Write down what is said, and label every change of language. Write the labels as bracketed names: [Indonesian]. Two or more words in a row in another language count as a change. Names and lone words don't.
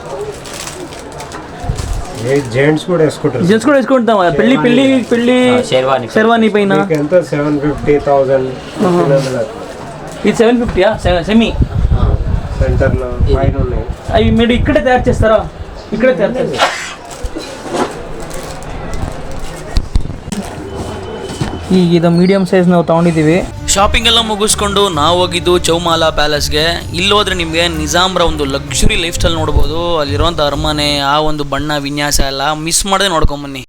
[Telugu] జెంట్స్ కూడా వేసుకుంటారు. జెంట్స్ కూడా వేసుకుంటాం పెళ్లి షెర్వానీ పైన ఎంత 750,000 ఇది 750 సెమీ సెంటర్లో పైన ఉన్నాయి. అవి మీరు ఇక్కడే తయారు చేస్తారా? ఇక్కడే తయారు చేస్తారు. [Kannada] ಈಗ ಇದು [English] medium size [Kannada] ನಾವು ತೊಗೊಂಡಿದ್ದೀವಿ. ಶಾಪಿಂಗ್ ಎಲ್ಲ ಮುಗಿಸ್ಕೊಂಡು ನಾವು ಹೋಗಿದ್ದು ಚೌಮಾಲಾ ಪ್ಯಾಲೇಸ್ಗೆ. ಇಲ್ಲಿ ಹೋದ್ರೆ ನಿಮಗೆ ನಿಜಾಮ್ರ ಒಂದು [English] luxury life style [Kannada] ನೋಡ್ಬೋದು. ಅಲ್ಲಿರುವಂಥ ಅರಮನೆ, ಆ ಒಂದು ಬಣ್ಣ ವಿನ್ಯಾಸ ಎಲ್ಲ ಮಿಸ್ ಮಾಡದೆ ನೋಡ್ಕೊಂಬನ್ನಿ.